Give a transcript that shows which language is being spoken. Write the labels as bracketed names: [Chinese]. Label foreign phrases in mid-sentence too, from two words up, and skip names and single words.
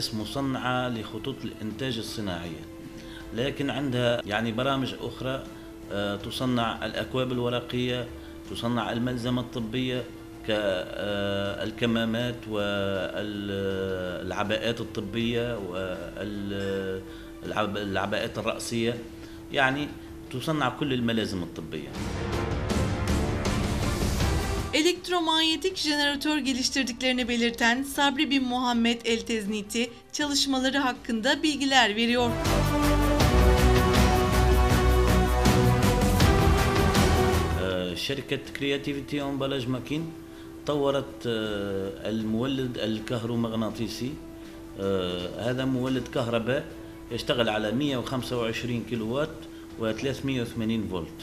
[Arabic] مصنعة لخطوط الإنتاج الصناعية، لكن عندها يعني برامج أخرى، تصنع الأكواب الورقية، تصنع الملزمة الطبية كالكمامات والعباءات الطبية والعباءات الرأسية، يعني تصنع كل الملازم الطبية. [Turkish] Elektromanyetik jeneratör geliştirdiklerini belirten Sabri bin Muhammed El-Tezniti çalışmaları hakkında bilgiler veriyor. [Arabic] شركة كرياتيفيتي أمبلاج ماكين طورت المولد الكهرومغناطيسي. هذا مولد كهرباء يشتغل على 125 كيلووات و380 فولت.